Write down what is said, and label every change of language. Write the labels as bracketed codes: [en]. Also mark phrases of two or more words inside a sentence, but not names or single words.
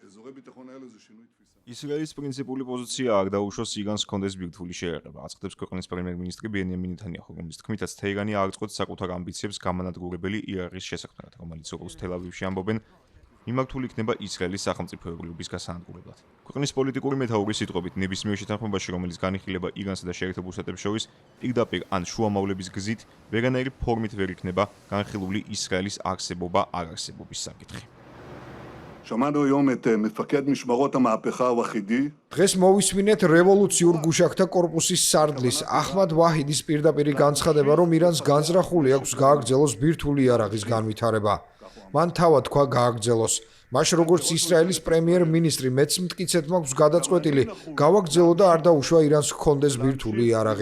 [ka] ისრაელის პრინციპული პოზიცია არ დაუშვოს ირანს ჰქონდეს ბირთვული შეერება, აცხადებს ქვეყნის პრემიერ-მინისტრი ბენიამინ ნეთანიაჰუ, რომლის თქმითაც თეირანი არ წყვეტს საკუთარ ამბიციებს გამანადგურებელი იარაღის შესაქმნელად, რომელიც როგორც თელ-ავივში ამბობენ, მიმართული იქნება ისრაელის სახელმწიფოებრიობის გასაანადგურებლად. ქვეყნის პოლიტიკური მეთაურის სიტყვებით, ნებისმიერ შეთანხმებაში, რომელიც განიხილება ირანსა და შეერთებულ შტატებს შორის, პირდაპირ ან შუამავლების გზით, ვერანაირი ფორმით ვერ იქნება განხილული ისრაელის არსებობა არ-არსებობის საკითხი. [he] שמענו היום את מפקד משמרות המהפכה הוחידי. [ka] დღეს მოვისმინეთ რევოლუციურ გუშაქთა კორპუსის სარდლის აჰმად ვაჰიდის პირდაპირი განცხადება, რომ ირანს განზრახული აქვს გააგრძელოს ბირთვული იარაღის განვითარება. მან თავად თქვა გააგრძელოს. მაშ როგორც ისრაელის პრემიერ-მინისტრი მეც მტკიცედ მაქვს გადაწყვეტილი გავაგრძელო და არ დაუშვა ირანს ჰქონდეს ბირთვული იარაღი.